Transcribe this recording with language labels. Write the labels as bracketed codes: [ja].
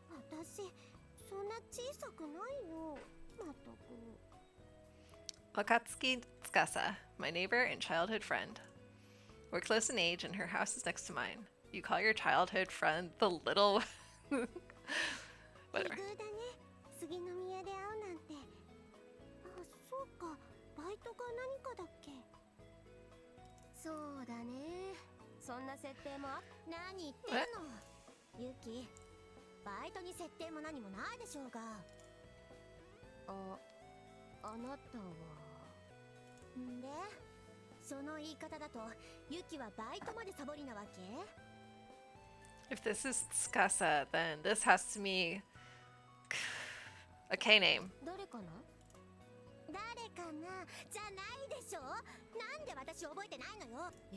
[ja] 私そんな小さくないよ。まったく。 [en] Wakatsuki Tsukasa, my neighbor and childhood friend. We're close in age and her house is next to mine. You call your childhood friend the little... Whatever. [ja] 奇遇だね。杉の宮で会うなんて。あ、そうか。バイトか何かだっけ。そうだね。そんな設定も何言ってるの。ユキ、バイトに設定も何もないでしょうが。あなたは。んで、その言い方だとユキはバイトまでサボりなわけ。 [en] If this is Tsukasa, then this has to be a K name. [ja] 誰かな。誰かなじゃないでしょ。なんで私覚えてないのよ。